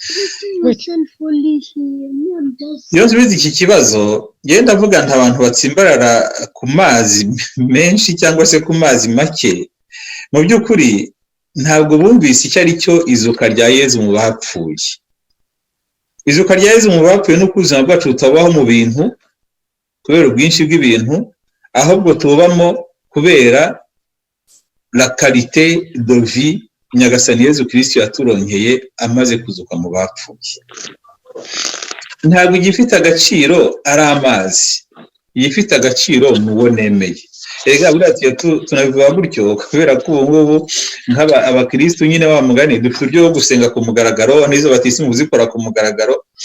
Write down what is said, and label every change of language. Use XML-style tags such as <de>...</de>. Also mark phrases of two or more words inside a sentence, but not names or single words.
<rw>Iyo nsubiza iki kibazo ngenda ndavuga nta abantu batsimbarara ku mazi menshi cyangwa se ku mazi make, mu by'ukuri ntabwo bumvise icyo ari cyo izuka rya Yezu mu bapfuye. Izuka rya Yezu mu bapfuye no kuzima bwacu tutabaho mu bintu kubera ubwinshi bw'ibintu, ahubwo tubamo kubera</rw> <fr>la qualité de vie</fr> <rw>Nyagasani Yezu Kristo yaturonkeye amaze kuzuka mu bapfuye. Ntabwo igifite agaciro ari amazi, igifite agaciro nuwo nemeye. Ega buratiye tunabivuga gutyo kubera ko ubu ngubu nk'aba abakristo nyine wa mugani dufite uburyo bwo gusenga ku mugaragaro, n'izo batisimu zikora ku mugaragaro.</rw>